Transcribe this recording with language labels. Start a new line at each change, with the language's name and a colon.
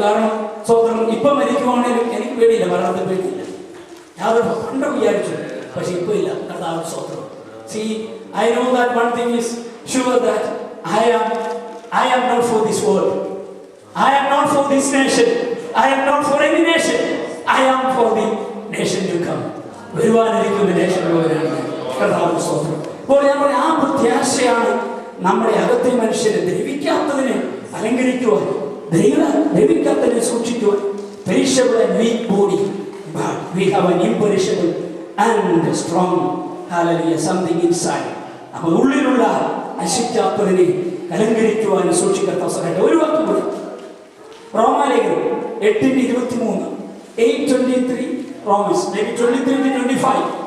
Malayalam: കാരണം സ്വന്തം ഇപ്പം മരിക്കുവാണെങ്കിലും എനിക്ക് പേടിയില്ല, മരണത്തെ പേടിയില്ല. യാതൊരു പണ്ട് വിചാരിച്ചു, പക്ഷെ ഇപ്പൊ ഇല്ല. കർത്താവ് സ്വന്തം.
English: See, I know that one thing is sure, that I am not for this world. I am not for this nation. I am not for any nation. I am for the nation to come.
Malayalam: വരുവാനിരിക്കുന്ന നേഷനുള്ളവരാണ് കർത്താവ് സ്വന്തം. അപ്പോൾ ഞാൻ പറയാം, ആ പ്രത്യാശയാണ് നമ്മുടെ അകത്തെ മനുഷ്യരെ ദ്രവിക്കാത്തതിനെ അലങ്കരിക്കുവാൻ, ദ്രവിക്കാത്തതിനെ സൂക്ഷിക്കുവാൻ.
English: Perishable and weak body, but we have an imperishable and strong, hallelujah, something inside.
Malayalam: അപ്പോൾ ഉള്ളിലുള്ള നശിക്കാത്തതിനെ അലങ്കരിക്കുവാൻ സൂക്ഷിക്കാത്ത അവസരമായിട്ട് ഒരു വാക്ക് കൂടി. റോമാലേഖനം 8:23, 8:23, Romans 8:23-25.